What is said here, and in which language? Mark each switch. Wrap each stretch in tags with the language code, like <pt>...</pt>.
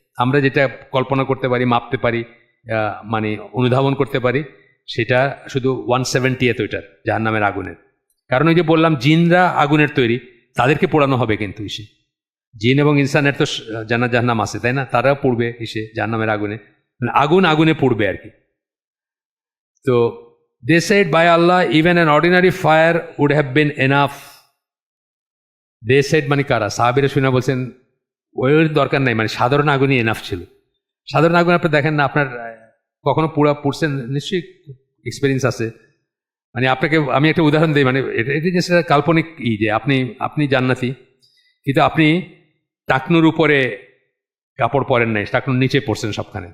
<bn>আমরা যেটা কল্পনা করতে পারি, মাপতে পারি, মানে অনুধাবন করতে পারি, সেটা শুধু 170th ওইটার জাহান্নামের আগুনের। কারণ ওই যে বললাম জিনরা আগুনের তৈরি, তাদেরকে পোড়ানো হবে কিন্তু এসে। জিন এবং ইনসানের তো জাহান্নাম আছে, তাই না? তারাও পড়বে এসে জাহান্নামের আগুনে, মানে আগুনে পড়বে আর কি। তো</bn> <en>they said by Allah even an ordinary fire would have been enough. they said</en> <bn>মানে কারা? সাহাবীরা শুনে বলছেন ওই দরকার নাই, মানে সাধারণ আগুনই এনাফ ছিল। সাধারণ আগুন আপনি দেখেন না, আপনার কখনো পুড়ছেন নিশ্চয়ই, এক্সপিরিয়েন্স আছে। মানে আপনাকে আমি একটা উদাহরণ দিই, মানে এটা যে কাল্পনিক যে আপনি জান্নাতি, কিন্তু আপনি টাকনুর উপরে কাপড় পরেন নাই, টাকনুর নিচে পড়ছেন সবখানে।</bn>